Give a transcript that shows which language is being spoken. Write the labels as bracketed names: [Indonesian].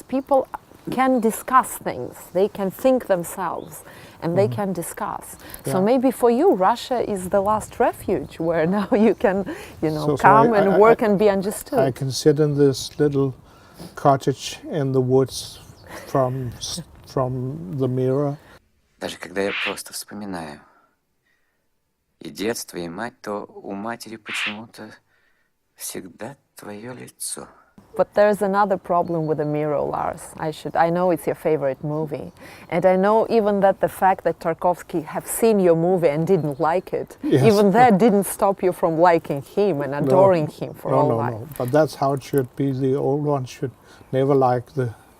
[English] People can discuss things. They can think themselves, and they can discuss. So maybe for you, Russia is the last refuge where now you can, you know, come and work and be understood. I can sit in this little cottage in the woods from the mirror. [Russian] Даже когда я просто вспоминаю и детство, и мать, то у матери почему-то всегда твое лицо. [English] But there's another problem with the mirror, Lars. I know it's your favorite movie, and I know even that the fact that Tarkovsky have seen your movie and didn't like it, even that didn't stop you from liking him and adoring him for all life. No, but that's how it should be. The old ones should never like the